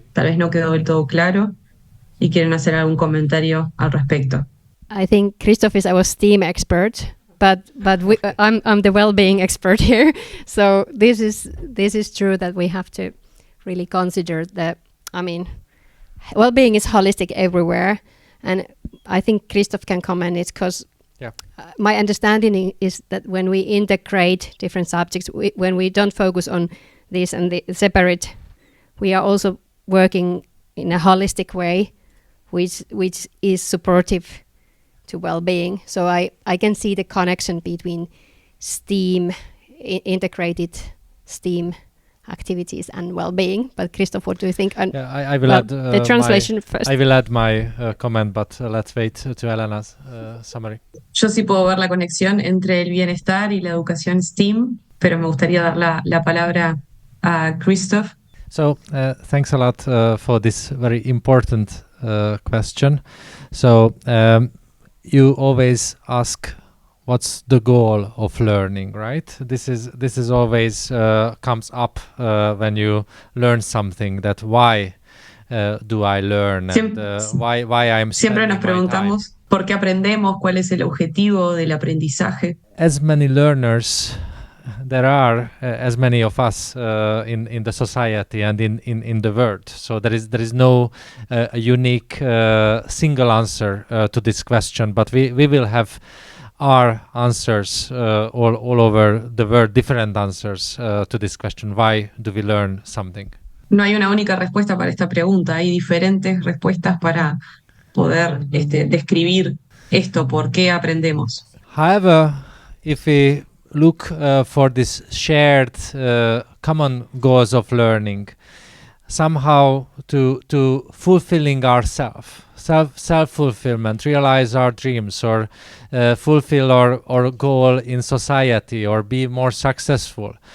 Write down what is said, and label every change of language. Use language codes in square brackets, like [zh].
[es] Tal vez no quedó del todo claro y quieren hacer algún comentario al respecto. [en] I think Kristof is our STEAM expert, but I'm the well-being expert here. So this is true that we have to really consider that. I mean, well-being is holistic everywhere, and I think Kristof can comment it because my understanding is that when we integrate different subjects, when we don't focus on this and the separate, we are also working in a holistic way, which is supportive to well-being. So I can see the connection between STEAM, integrated STEAM activities and well-being. But Kristof, what do you think? And I will add the translation first. I will add my comment, but let's wait to Elena's summary. [es] Yo sí puedo ver la conexión entre el bienestar y la educación STEAM, pero me gustaría dar la palabra a Kristof. [en] So thanks a lot for this very important question. So you always ask, what's the goal of learning, right? This is always comes up when you learn something. That why do I learn? And why I'm [es] siempre nos preguntamos por qué aprendemos, cuál es el objetivo del aprendizaje. [en] As many learners there are, as many of us in the society and in the world. So there is no unique single answer to this question, but we will have our answers all over the world, different answers to this question. Why do we learn something? [es] No hay una única respuesta para esta pregunta. Hay diferentes respuestas para poder describir esto, por qué aprendemos. [en] However, if we look for this shared common goals of learning, somehow to fulfilling ourselves, self-fulfillment, realize our dreams, or fulfill our goal in society, or be more successful.